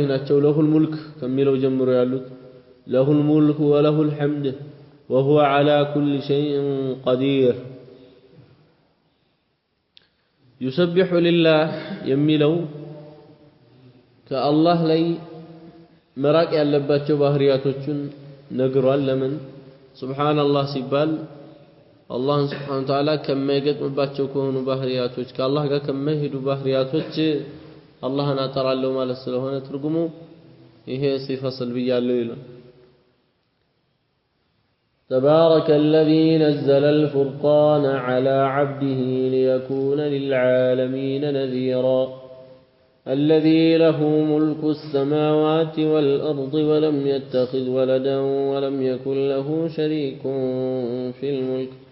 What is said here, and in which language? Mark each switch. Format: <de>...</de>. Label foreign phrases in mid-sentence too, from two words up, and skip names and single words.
<ar>ናቸው له الملك</ar> <am>ከሚለው ጀምሮ ያሉት</am> <ar>له الملك وله الحمد وهو على كل شيء قدير يسبح لله</ar> <am>የሚለው ከአላህ ላይ መራቅ ያለባቸው ባህሪያቶችን ነግሯል ለምን ሱብሃንአላህ ሲባል አላህን</am> <ar>سبحانه وتعالى</ar> <am>ከማይገጥምባቸው ከሆኑ ባህሪያቶች ከአላህ ጋር ከማይሄዱ ባህሪያቶች አላህን አጠራለው ማለት ስለሆነ ትርጉሙ ይሄ ሲፈ ሰልብያለው ይላል</am> <ar>تبارك الذي نزل الفرقان على عبده ليكون للعالمين نذيرا الذي له ملك السماوات والأرض ولم يتخذ ولدا ولم يكن له شريك في الملك</ar>